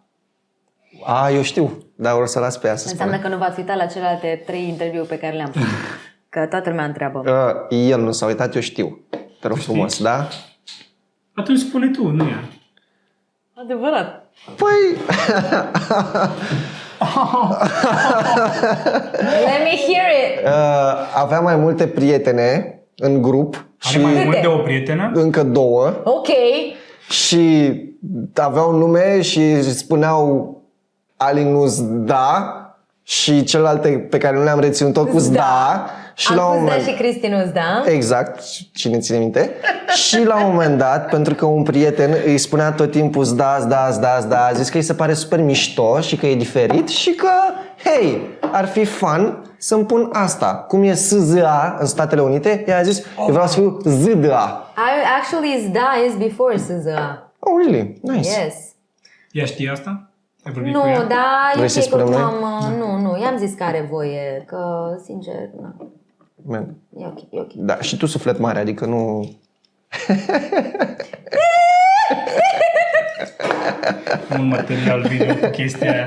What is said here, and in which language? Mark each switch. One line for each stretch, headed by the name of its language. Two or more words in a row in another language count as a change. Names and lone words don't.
Romanian: Eu știu, dar o să las pe ea să Înseamnă spună. că nu v-ați uitat la celelalte 3 interviuri pe care le-am făcut. Că toată lumea întreabă. El nu s-a uitat, eu știu. Te rog frumos, da? Atunci spune tu, nu ea. Adevărat. Păi...
English: Let me hear it.
Romanian: Aveam mai multe prietene în grup. Are mai mult de o prietenă? Încă 2. Ok. Și aveau nume și spuneau Alinus Da și celelalte pe care nu le-am reținut tot cu Zda. Și la un moment... și Cristinus, da? Exact, cine ține minte. Și la un moment dat, pentru că un prieten îi spunea tot timpul Zda, a zis că îi se pare super mișto și că e diferit și că, hei, ar fi fun să-mi pun asta. Cum e SZA în Statele Unite, ea a zis, eu vreau să fiu ZDA.
English: Actually, Zda is before SZA. Oh, really? Nice. Yes.
Romanian: Ea știe asta? Ai vorbit Nu, cu ea? dar Vrei să-i spunem noi? Nu, i-am zis că are voie, că, sincer, nu. Man. E ok. Da, și tu suflet mare, adică nu... Un material video cu chestia aia.